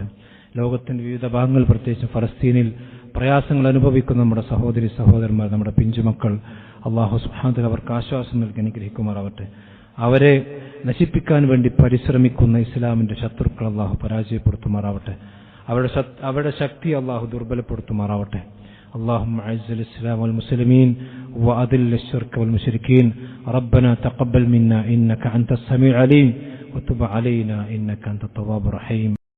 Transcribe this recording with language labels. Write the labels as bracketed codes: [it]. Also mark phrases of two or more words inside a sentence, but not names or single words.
[ml] ലോകത്തിന്റെ വിവിധ ഭാഗങ്ങൾ, പ്രത്യേകിച്ച് ഫലസ്തീനിൽ പ്രയാസങ്ങൾ അനുഭവിക്കുന്ന നമ്മുടെ സഹോദരി സഹോദരന്മാർ, നമ്മുടെ പിഞ്ചുമക്കൾ, അള്ളാഹു [ar] سبحانه وتعالى [ml] അവർക്ക് ആശ്വാസം നൽകി അനുഗ്രഹിക്കുമാറാവട്ടെ. അവരെ നശിപ്പിക്കാൻ വേണ്ടി പരിശ്രമിക്കുന്ന ഇസ്ലാമിന്റെ ശത്രുക്കൾ അള്ളാഹു പരാജയപ്പെടുത്തുമാറാവട്ടെ. അവരുടെ ശക്തി അള്ളാഹു ദുർബലപ്പെടുത്തുമാറാവട്ടെ. [ar] اللهم اعز الاسلام والمسلمين واذل الشرك والمشركين. ربنا تقبل منا انك انت السميع العليم وتب علينا انك انت التواب الرحيم.